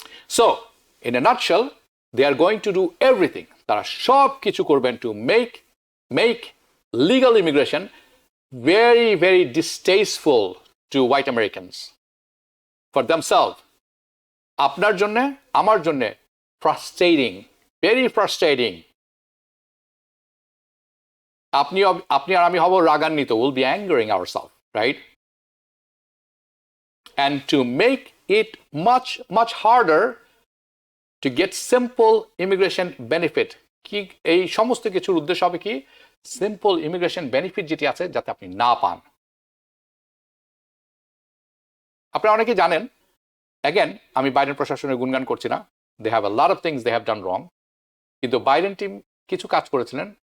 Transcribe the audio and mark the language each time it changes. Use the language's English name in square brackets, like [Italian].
[English] so in a nutshell they are going to do everything [Bangla] তারা সব কিছু করবেন [English] To make legal immigration very, very distasteful to white Americans for themselves. [Bangla] আপনার জন্য আমার জন্য [English] frustrating, very frustrating. [Bangla] আপনি আর আমি হব রাগান্বিত, [English] we'll be angering ourselves, right? And to make it much, much harder to get simple immigration benefit. [Bangla] কি এই সমস্ত কিছুর উদ্দেশ্য হবে কি সিম্পল ইমিগ্রেশন বেনিফিট যেটি আছে যাতে আপনি না পান আপনারা অনেকে জানেন অ্যাগেন আমি বাইডেন প্রশাসনের গুণগান করছি না [English] they have a lot of things they have done wrong [Bangla] কিন্তু বাইডেন টিম কিছু কাজ করেছিলেন